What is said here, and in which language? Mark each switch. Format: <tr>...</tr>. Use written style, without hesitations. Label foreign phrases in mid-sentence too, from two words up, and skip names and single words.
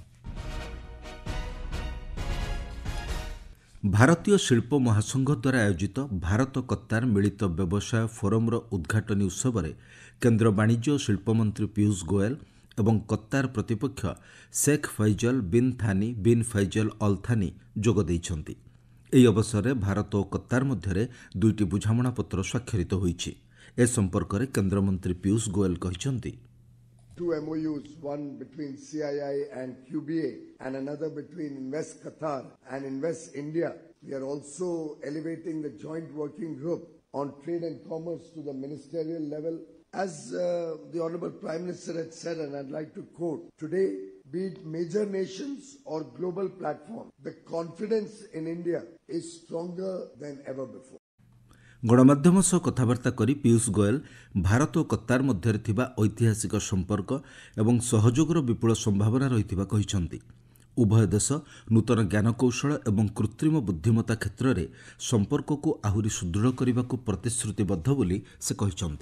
<or>ଭାରତୀୟ ଶିଳ୍ପ ମହାସଂଘ ଦ୍ୱାରା ଆୟୋଜିତ ଭାରତ କତାର ମିଳିତ ବ୍ୟବସାୟ ଫୋରମର ଉଦ୍ଘାଟନୀ ଉତ୍ସବରେ କେନ୍ଦ୍ର ବାଣିଜ୍ୟ ଓ ଶିଳ୍ପମନ୍ତ୍ରୀ ପୀୟୂଷ ଗୋୟଲ ଏବଂ କତାର ପ୍ରତିପକ୍ଷ ଶେଖ୍ ଫୈଜଲ ବିନ୍ ଥାନି ବିନ୍ ଫୈଜଲ ଅଲ୍ ଥାନି ଯୋଗ ଦେଇଛନ୍ତି। ଏହି ଅବସରରେ ଭାରତ ଓ କତାର ମଧ୍ୟରେ 2ଟି ବୁଝାମଣାପତ୍ର ସ୍ୱାକ୍ଷରିତ ହୋଇଛି। ଏ ସମ୍ପର୍କରେ କେନ୍ଦ୍ରମନ୍ତ୍ରୀ ପୀୟୂଷ ଗୋୟଲ କହିଛନ୍ତି,</or> <en>2 MOUs, one between CII and QBA and another between Invest Qatar and Invest India. We are also elevating the joint working group on trade and commerce to the ministerial level. As the Honorable Prime Minister had said, and I'd like to quote, today, be it major nations or global platform, the confidence in India is stronger than ever before.</en> <or>ଗଣମାଧ୍ୟମ ସହ କଥାବାର୍ତ୍ତା କରି ପୀୟୂଷ ଗୋୟଲ ଭାରତ ଓ କତାର ମଧ୍ୟରେ ଥିବା ଐତିହାସିକ ସମ୍ପର୍କ ଏବଂ ସହଯୋଗର ବିପୁଳ ସମ୍ଭାବନା ରହିଥିବା କହିଛନ୍ତି। ଉଭୟ ଦେଶ ନୂତନ ଜ୍ଞାନକୌଶଳ ଏବଂ କୃତ୍ରିମ ବୁଦ୍ଧିମତ୍ତା କ୍ଷେତ୍ରରେ ସମ୍ପର୍କକୁ ଆହୁରି ସୁଦୃଢ଼ କରିବାକୁ ପ୍ରତିଶ୍ରୁତିବଦ୍ଧ ବୋଲି ସେ କହିଛନ୍ତି।</or>